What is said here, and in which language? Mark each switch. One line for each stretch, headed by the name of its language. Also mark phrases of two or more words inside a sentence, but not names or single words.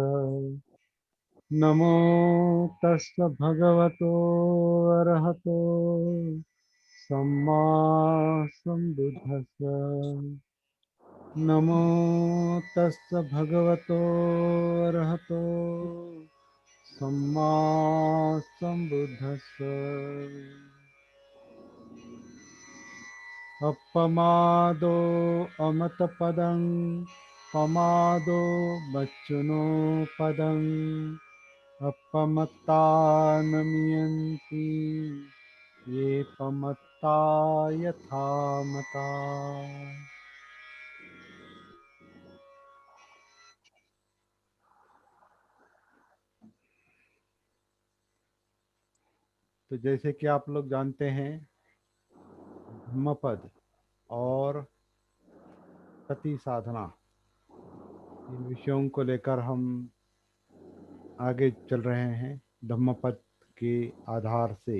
Pali: नमो तस् भगवतो अरहतो सम्मा सम्बुद्धस्स। नमो तस् भगवतो अरहतो सम्मा सम्बुद्धस्स। अपमादो अमतपदं पमादो बच्चुनो पदं अपमत्ता नमियन्ति ये पमत्ता यथा मता।
Hindi: तो जैसे कि आप लोग जानते हैं, धम्मपद और सती साधना, इन विषयों को लेकर हम आगे चल रहे हैं धम्मपद के आधार से।